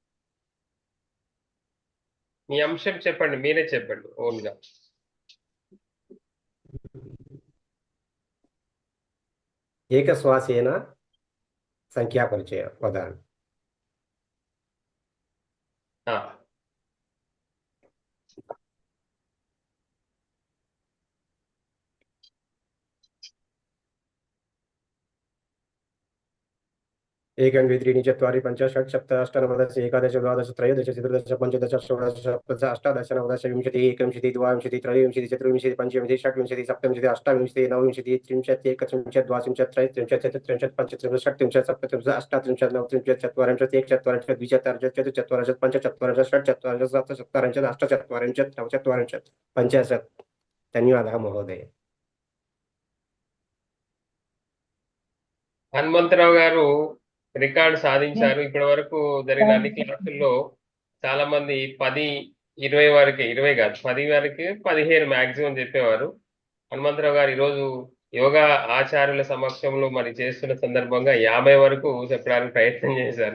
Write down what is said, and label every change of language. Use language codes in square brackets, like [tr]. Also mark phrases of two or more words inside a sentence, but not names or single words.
[te] మీ అంశం చెప్పండి, మీరే చెప్పండి ఓన్గా. [sa] ఏకశ్వాసేన సంఖ్యాపరిచయ వదామి. ఆ, एकं द्वे त्रीणि चत्वारि पञ्च षट् सप्त अष्ट नव दश एकादश द्वादश त्रयोदश चतुर्दश पञ्चदश षोडश सप्तदश अष्टादश नवदश विंशतिः एकविंशतिः द्वाविंशतिः त्रयोविंशतिः चतुर्विंशतिः पञ्चविंशतिः षट्विंशतिः सप्तविंशतिः अष्टाविंशतिः नवविंशतिः त्रिंशत् एकत्रिंशत् द्वात्रिंशत् त्रयस्त्रिंशत् चतुस्त्रिंशत् पञ्चत्रिंशत् षट्त्रिंशत् सप्तत्रिंशत् अष्टात्रिंशत् नवत्रिंशत् चत्वारिंशत् एकचत्वारिंशत् द्विचत्वारिंशत् चतुश्चत्वारिंशत् पञ्चचत्वारिंशत् षट्चत्वारिंशत् सप्तचत्वारिंशत् अष्टचत्वारिंशत् नवचत्वारिंशत् पञ्चाशत् धन्यवादः महोदय [te] హనుమంతరావు గారు రికార్డు సాధించారు. ఇప్పటి వరకు జరిగిన అన్ని క్లాసుల్లో చాలా మంది 10, 20 వరకే, 20 కాదు 10 వరకే, 15 మాక్సిమం చెప్పేవారు. హనుమంతరావు గారు ఈరోజు యోగా ఆచార్యుల సమక్షంలో మరి చేస్తున్న సందర్భంగా 50 వరకు చెప్పడానికి ప్రయత్నం చేశారు.